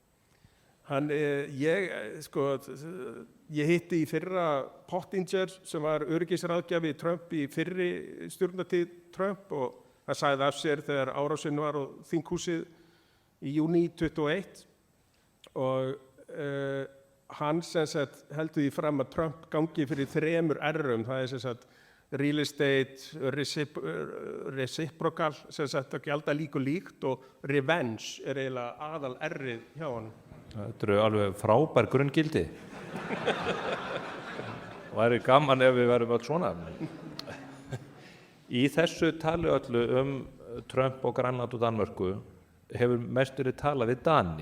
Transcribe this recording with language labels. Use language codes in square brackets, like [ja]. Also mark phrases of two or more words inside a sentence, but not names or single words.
[is] Ég hitti í fyrra Pottinger sem var öryggisráðgjafi Trump í fyrri stjórnartíð Trump og hann sagði af sér þegar árásin var á þinghúsið í júní 21 og hann sem sagt heldur því fram að Trump gangi fyrir 3 R-um, það sem sagt [en] real estate, reciprocal, [is] sem sagt að gjalda lík og líkt og revenge eiginlega aðal R-ið hjá hann. Þetta eru alveg frábær grunngildi. Og það gaman ef við verðum öll svona. Í þessu tali öllu Trump og Grænland og Danmörku hefur mest verið talað við Dani.